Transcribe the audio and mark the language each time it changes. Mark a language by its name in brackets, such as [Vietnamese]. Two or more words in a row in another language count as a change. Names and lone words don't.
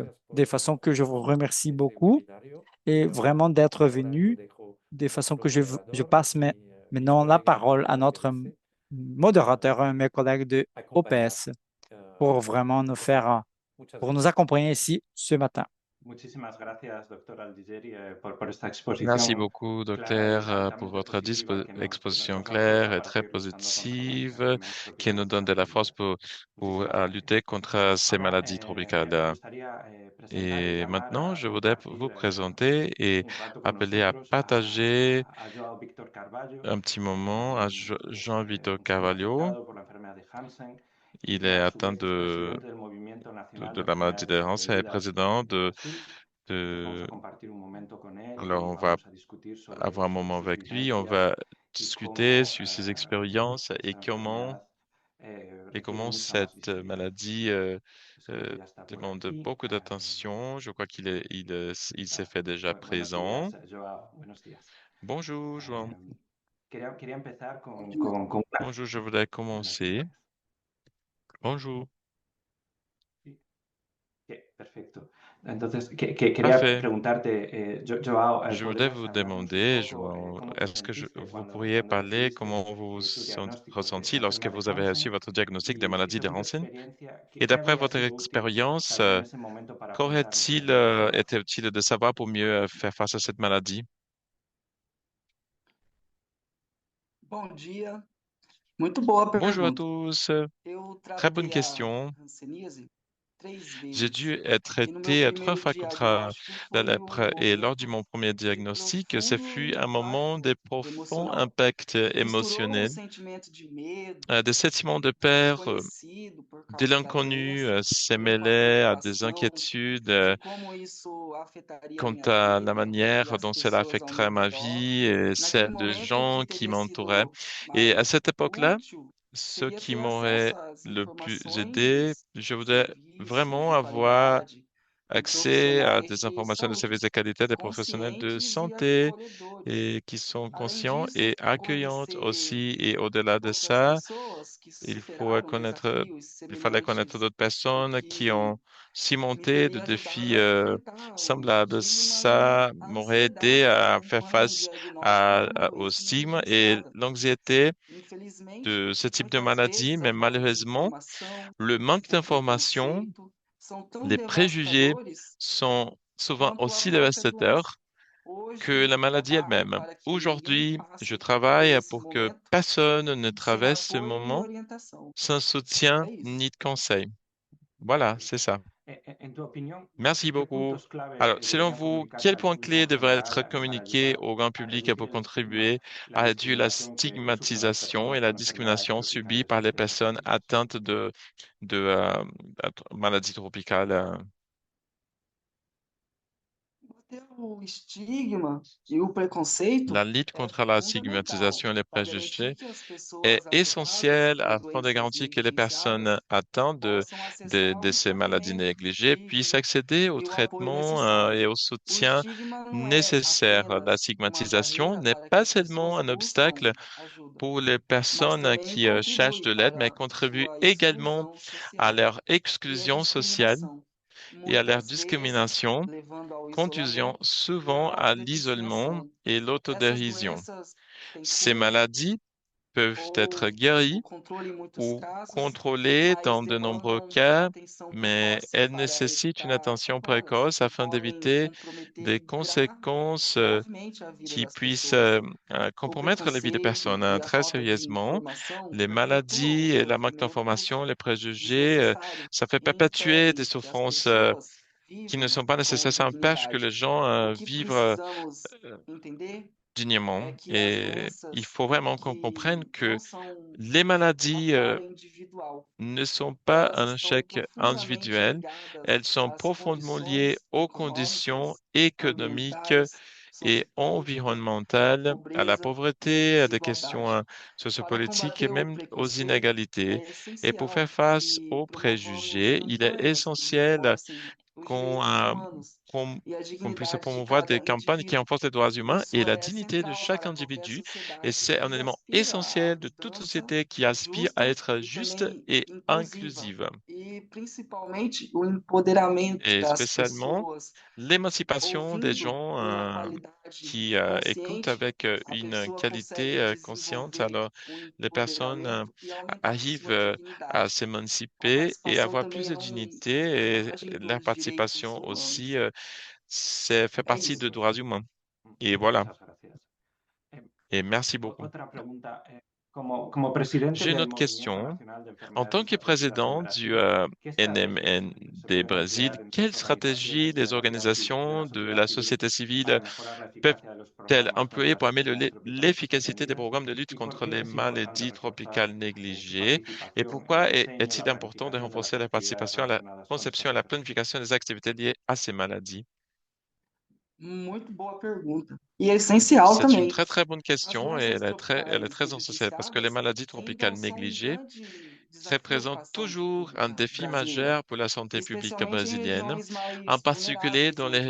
[French] De façon que je vous remercie beaucoup et vraiment d'être venu, de façon que je passe maintenant la parole à notre modérateur, mes collègues de OPS, pour vraiment pour nous accompagner ici ce matin. [Spanish] Muchísimas gracias, doctor Aldigeri, por esta exposición [French] Merci beaucoup, [Spanish] clara y [French] docteur, pour [Spanish] altamente [French] votre [Spanish] positiva que nos [French] exposition [Spanish] nos aporta [French] claire et [Spanish] para [French] très [Spanish] seguir luchando contra los [French] positive [Spanish] desafíos [French] qui nous donne de la [Spanish] tropicales [French] force [Spanish] del [French] pour, [Spanish] clima. [French] pour [Spanish] Muchísimas [French] lutter [Spanish] gracias. [French] contre ces [Spanish] Ahora [French] maladies [Spanish] me [French] tropicales. [Spanish] gustaría presentar y [French] Et [Spanish] llamar [French] maintenant, je [Spanish] a [French] voudrais [Spanish] compartir [French] vous présenter et [Spanish] un rato con [French] appeler à [Spanish] nosotros [French] partager [Spanish] a Joao Víctor Carvalho, [French] un petit moment à Jean-Victor [Spanish] joven [French] Carvalho. [Spanish] afectado por la enfermedad de Hansen [French] Il [Spanish] y [French] est [Spanish] a su [French] atteint [Spanish] vez presidente del Movimiento Nacional [French] de [Spanish] de [French] la maladie [Spanish] Enfermedades [French] de Hansen et [Spanish] Desconocidas [French] président [Spanish] en Brasil. Entonces vamos a [French] de... [Spanish] compartir un momento con él [French] Alors, [Spanish] y [French] on va [Spanish] vamos a discutir [French] avoir un [Spanish] sobre [French] moment [Spanish] sus [French] avec lui. On [Spanish] vivencias [French] va [Spanish] y [French] discuter [Spanish] cómo [French] sur ses expériences [Spanish] esta enfermedad [French] et [Spanish] requiere [French] comment [Spanish] mucha más [French] cette [Spanish] visibilidad. [French] maladie [Spanish] Pues creo que ya está por [French] demande [Spanish] aquí. [French] beaucoup d'attention. Je crois il s'est fait déjà [Spanish] Buenos [French] présent. [Spanish] días, Joao. Buenos días. [French] Bonjour, Joan. [Spanish] Quería empezar [French] Bonjour, je voudrais [Spanish] Buenos [French] commencer. [Spanish] días. [French] Bonjour. [Spanish] Sí. Perfecto. Entonces, quería [French] Parfait. [Spanish] preguntarte, Joao, [French] Je voudrais [Spanish] ¿podrías [French] vous [Spanish] hablarnos un [French] demander, [Spanish] poco [French] Joan, [Spanish] cómo te [French] est-ce que [Spanish] sentiste [French] vous pourriez [Spanish] cuando [French] parler [Spanish] recibiste [French] comment vous vous [Spanish] tu diagnóstico de [French] ressenti [Spanish] la [French] lorsque [Spanish] enfermedad de [French] vous avez reçu [Spanish] Hansen? [French] votre diagnostic de [Spanish] Y [French] maladie de [Spanish] según tu [French] Hansen? [Spanish] experiencia, [French] Et [Spanish] ¿qué [French] d'après [Spanish] habría [French] votre [Spanish] sido útil [French] expérience, [Spanish] saber en ese momento para afrontar ese [French] qu'aurait-il [Spanish] momento? [French] été utile de savoir pour mieux faire face à cette maladie? [Portuguese] Bom dia, muito boa [French] Bonjour à [Portuguese] pergunta. [French] tous. [Portuguese] Eu [French] Très bonne [Portuguese] tratei a [French] question. [Portuguese] hanseníase [French] J'ai [Portuguese] vezes. [French] dû être [Portuguese] E no meu [French] traité 3 [Portuguese] primeiro [French] fois contre [Portuguese] diagnóstico [French] la [Portuguese] foi [French] lèpre et lors de mon premier [Portuguese] no [French] diagnostic, ce fut [Portuguese] fundo [French] un moment de [Portuguese] impacto [French] profond [Portuguese] emocional. [French] impact [Portuguese] Misturou o [French] émotionnel, [Portuguese] sentimento de medo [French] des sentiments de [Portuguese] do [French] peur, [Portuguese] desconhecido por [French] de [Portuguese] causa da [French] l'inconnu, [Portuguese] doença, [French] se [Portuguese] junto com a [French] mêlait à des [Portuguese] preocupação [French] inquiétudes [Portuguese] de como isso afetaria a [French] quant [Portuguese] minha [French] à la [Portuguese] vida e [French] manière [Portuguese] as [French] dont cela [Portuguese] pessoas ao [French] affecterait [Portuguese] meu [French] ma [Portuguese] redor. [French] vie et [Portuguese] Naquele [French] celle de [Portuguese] momento, o que [French] gens qui [Portuguese] teria [French] m'entouraient. [Portuguese] sido [French] Et à [Portuguese] mais [French] cette époque-là, [Portuguese] útil [French] ce [Portuguese] seria [French] qui [Portuguese] ter acesso [French] m'aurait [Portuguese] às [French] le plus aidé, [Portuguese] informações [French] je [Portuguese] de [French] voudrais [Portuguese] serviços [French] vraiment [Portuguese] de [French] avoir [Portuguese] qualidade de [French] accès à [Portuguese] profissionais [French] des [Portuguese] de [French] informations de services [Portuguese] saúde [French] de qualité des professionnels de [Portuguese] conscientes e [French] santé [Portuguese] acolhedores. [French] et qui sont [Portuguese] Além [French] conscients [Portuguese] disso, [French] et accueillants [Portuguese] conhecer [French] aussi. Et au-delà de [Portuguese] outras [French] ça, [Portuguese] pessoas que [French] il faut [Portuguese] superaram [French] connaître, [Portuguese] desafios [French] il fallait connaître [Portuguese] semelhantes, [French] d'autres [Portuguese] o [French] personnes qui [Portuguese] que [French] ont surmonté de [Portuguese] me [French] défis [Portuguese] ajudava a enfrentar o [French] semblables. [Portuguese] estigma e [French] Ça [Portuguese] a [French] m'aurait aidé [Portuguese] ansiedade [French] à faire [Portuguese] quando um [French] face [Portuguese] diagnóstico de uma [French] au [Portuguese] doença [French] stigme et [Portuguese] negligenciada. [French] l'anxiété [Portuguese] Infelizmente, [French] de ce type de [Portuguese] muitas [French] maladie, [Portuguese] vezes a [French] mais [Portuguese] falta de [French] malheureusement, [Portuguese] informação, [French] le manque [Portuguese] o [French] d'information, [Portuguese] preconceito são tão [French] les préjugés [Portuguese] devastadores [French] sont souvent [Portuguese] quanto a [French] aussi [Portuguese] própria doença. [French] dévastateurs que [Portuguese] Hoje, [French] la [Portuguese] eu [French] maladie [Portuguese] trabalho [French] elle-même. [Portuguese] para que ninguém [French] Aujourd'hui, je [Portuguese] passe por [French] travaille [Portuguese] esse [French] pour que [Portuguese] momento [French] personne ne [Portuguese] sem [French] traverse ce [Portuguese] apoio e [French] moment [Portuguese] orientação. [French] sans soutien [Portuguese] É isso. [French] ni de conseil. Voilà, c'est ça. [Spanish] En tu opinión, [French] Merci [Spanish] ¿qué [French] beaucoup. [Spanish] puntos clave [French] Alors, selon [Spanish] deberían [French] vous, [Spanish] comunicarse [French] quels [Spanish] al [French] points clés [Spanish] público en [French] devraient être [Spanish] general para [French] communiqués [Spanish] ayudar [French] au grand [Spanish] a [French] public pour [Spanish] reducir el estigma, [French] contribuer [Spanish] la [French] à réduire la [Spanish] discriminación que sufren las [French] stigmatisation et [Spanish] personas [French] la [Spanish] con enfermedades [French] discrimination subie [Spanish] tropicales [French] par les [Spanish] extremas? [French] personnes atteintes de maladies tropicales? [Portuguese] Até o estigma e o preconceito [French] La lutte [Portuguese] é [French] contre la [Portuguese] fundamental [French] stigmatisation et les [Portuguese] para garantir [French] préjugés [Portuguese] que as [French] est [Portuguese] pessoas afetadas [French] essentielle [Portuguese] por [French] afin de [Portuguese] doenças [French] garantir que les personnes [Portuguese] negligenciadas [French] atteintes [Portuguese] possam acessar [French] de [Portuguese] um [French] ces maladies [Portuguese] tratamento [French] négligées puissent [Portuguese] possível [French] accéder au [Portuguese] e o apoio [French] traitement et [Portuguese] necessário. [French] au [Portuguese] O [French] soutien [Portuguese] estigma não é [French] nécessaire. La [Portuguese] apenas uma [French] stigmatisation [Portuguese] barreira [French] n'est [Portuguese] para que [French] pas [Portuguese] as [French] seulement [Portuguese] pessoas [French] un obstacle [Portuguese] buscam ajuda, [French] pour les [Portuguese] mas [French] personnes [Portuguese] também [French] qui cherchent [Portuguese] contribui [French] de l'aide, mais [Portuguese] para [French] contribue [Portuguese] sua [French] également [Portuguese] exclusão [French] à [Portuguese] social [French] leur [Portuguese] e a [French] exclusion sociale [Portuguese] discriminação, [French] et à leur [Portuguese] muitas vezes [French] discrimination, [Portuguese] levando ao [French] conduisant [Portuguese] isolamento e [French] souvent [Portuguese] à [French] à l'isolement [Portuguese] autovitimização. [French] et [Portuguese] Essas [French] l'autodérision. [Portuguese] doenças têm [French] Ces [Portuguese] cura [French] maladies peuvent être [Portuguese] ou o [French] guéries [Portuguese] controle em muitos [French] ou [Portuguese] casos, [French] contrôlées [Portuguese] mas [French] dans de nombreux [Portuguese] demandam a [French] cas, [Portuguese] atenção [French] mais [Portuguese] precoce [French] elles [Portuguese] para [French] nécessitent une [Portuguese] evitar [French] attention [Portuguese] sequelas [French] précoce [Portuguese] que [French] afin [Portuguese] podem [French] d'éviter des [Portuguese] comprometer [French] conséquences [Portuguese] gravemente a vida [French] qui [Portuguese] das [French] puissent [Portuguese] pessoas. O [French] compromettre la vie des personnes [Portuguese] preconceito e a [French] très [Portuguese] falta de [French] sérieusement. [Portuguese] informação [French] Les [Portuguese] perpetuam [French] maladies et la manque [Portuguese] sofrimentos [French] d'information, les préjugés, [Portuguese] desnecessários [French] ça fait [Portuguese] e [French] perpétuer des [Portuguese] impedem que as [French] souffrances [Portuguese] pessoas [French] qui ne [Portuguese] vivam [French] sont pas [Portuguese] com [French] nécessaires. Ça empêche que les [Portuguese] dignidade. [French] gens [Portuguese] O que [French] vivent [Portuguese] precisamos entender [French] dignement. [Portuguese] é que as [French] Et il [Portuguese] doenças [French] faut vraiment qu'on comprenne [Portuguese] que [French] que [Portuguese] não são [French] les [Portuguese] uma [French] maladies [Portuguese] falha individual, [French] ne sont pas [Portuguese] elas [French] un [Portuguese] estão [French] échec [Portuguese] profundamente [French] individuel, [Portuguese] ligadas [French] elles sont [Portuguese] às [French] profondément liées [Portuguese] condições [French] aux conditions [Portuguese] econômicas, [French] économiques [Portuguese] ambientais, [French] et [Portuguese] sociopolíticas, [French] environnementales, à la [Portuguese] pobreza e [French] pauvreté, à des questions [Portuguese] desigualdade. Para [French] sociopolitiques et [Portuguese] combater o [French] même aux [Portuguese] preconceito, [French] inégalités. [Portuguese] é [French] Et pour faire [Portuguese] essencial [French] face [Portuguese] que [French] aux [Portuguese] promovamos [French] préjugés, il est [Portuguese] campanhas que [French] essentiel [Portuguese] reforcem os [French] qu'on [Portuguese] direitos humanos e a [French] qu'on puisse [Portuguese] dignidade de [French] promouvoir des [Portuguese] cada [French] campagnes qui [Portuguese] indivíduo. [French] renforcent les droits humains et [Portuguese] Isso [French] la [Portuguese] é [French] dignité de [Portuguese] central [French] chaque [Portuguese] para qualquer [French] individu. Et [Portuguese] sociedade [French] c'est un [Portuguese] que [French] élément [Portuguese] aspira à [French] essentiel de toute [Portuguese] mudança [French] société qui aspire à [Portuguese] justa [French] être [Portuguese] e [French] juste [Portuguese] também [French] et [Portuguese] inclusiva. [French] inclusive. [Portuguese] E principalmente o empoderamento [French] Et [Portuguese] das [French] spécialement [Portuguese] pessoas, [French] l'émancipation des [Portuguese] ouvindo [French] gens [Portuguese] com a qualidade [French] qui écoutent [Portuguese] consciente, [French] avec [Portuguese] a [French] une [Portuguese] pessoa [French] qualité [Portuguese] consegue [French] consciente. [Portuguese] desenvolver [French] Alors, [Portuguese] o [French] les personnes [Portuguese] empoderamento e aumentar [French] arrivent [Portuguese] sua [French] à [Portuguese] dignidade. A [French] s'émanciper et [Portuguese] participação [French] avoir plus [Portuguese] também [French] de [Portuguese] é um [French] dignité et [Portuguese] propagador [French] leur [Portuguese] de direitos [French] participation aussi, [Portuguese] humanos. [French] c'est fait [Portuguese] É [French] partie de [Portuguese] isso. [French] droits humains. Et voilà. [Spanish] Muchas gracias. Eh, [French] Et merci beaucoup. [Spanish] Otra pregunta. Como presidente [French] J'ai une [Spanish] del [French] autre [Spanish] Movimiento [French] question. [Spanish] Nacional de [French] En tant [Spanish] Enfermedades [French] que [Spanish] Desconocidas en [French] président du [Spanish] Brasil, ¿qué estrategias se [French] NMND [Spanish] pueden [French] Brésil, [Spanish] emplear en sus [French] quelles stratégies [Spanish] organizaciones y [French] les [Spanish] en la vida civil, de [French] organisations [Spanish] la [French] de [Spanish] sociedad [French] la [Spanish] civil [French] société civile [Spanish] para mejorar la eficacia de los [French] peuvent-elles [Spanish] programas [French] employer [Spanish] contra [French] pour [Spanish] las [French] améliorer [Spanish] enfermedades tropicales [French] l'efficacité des [Spanish] extendidas? [French] programmes de lutte [Spanish] ¿Y por [French] contre [Spanish] qué [French] les [Spanish] es importante [French] maladies tropicales [Spanish] reforzar su [French] négligées? Et [Spanish] participación en el [French] pourquoi [Spanish] diseño, [French] est-il [Spanish] la [French] important de [Spanish] planificación de las [French] renforcer la [Spanish] actividades [French] participation à la [Spanish] relacionadas con [French] conception et [Spanish] estas [French] à la [Spanish] enfermedades? [French] planification des activités liées à ces maladies? [Portuguese] Muito boa pergunta. E é essencial [French] C'est une [Portuguese] também. [French] très très bonne [Portuguese] As [French] question et [Portuguese] doenças [French] elle est [Portuguese] tropicais [French] très essentielle parce que les [Portuguese] negligenciadas [French] maladies tropicales [Portuguese] ainda são um [French] négligées [Portuguese] grande desafio para [French] représente [Portuguese] a saúde [French] toujours un [Portuguese] pública [French] défi [Portuguese] brasileira, [French] majeur pour la santé publique [Portuguese] especialmente em [French] brésilienne, [Portuguese] regiões [French] en [Portuguese] mais [French] particulier [Portuguese] vulneráveis, [French] dans les